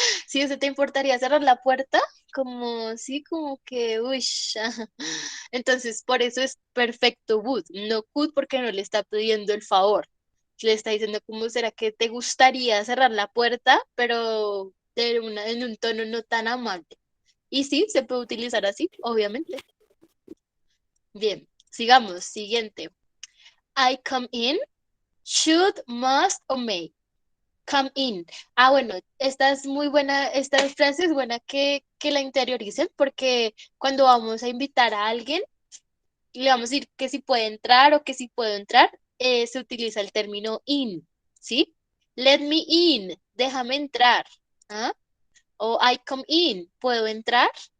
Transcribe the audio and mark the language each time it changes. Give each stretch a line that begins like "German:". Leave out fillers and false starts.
Spanish: Si eso te importaría cerrar la puerta, como sí, como que, uy, entonces por eso es perfecto would, no could porque no le está pidiendo el favor. Le está diciendo cómo será que te gustaría cerrar la puerta, pero en un tono no tan amable. Y sí, se puede utilizar así, obviamente. Bien, sigamos, siguiente.
English: I come in, should, must o may. Come in.
Spanish: Ah, bueno, esta es muy buena, esta frase es buena que la interioricen porque cuando vamos a invitar a alguien, le vamos a decir que si puede entrar o que si puedo entrar, se utiliza el término in, ¿sí?
English: Let me in,
Spanish: déjame entrar. ¿Ah? O
English: I come in,
Spanish: ¿puedo entrar?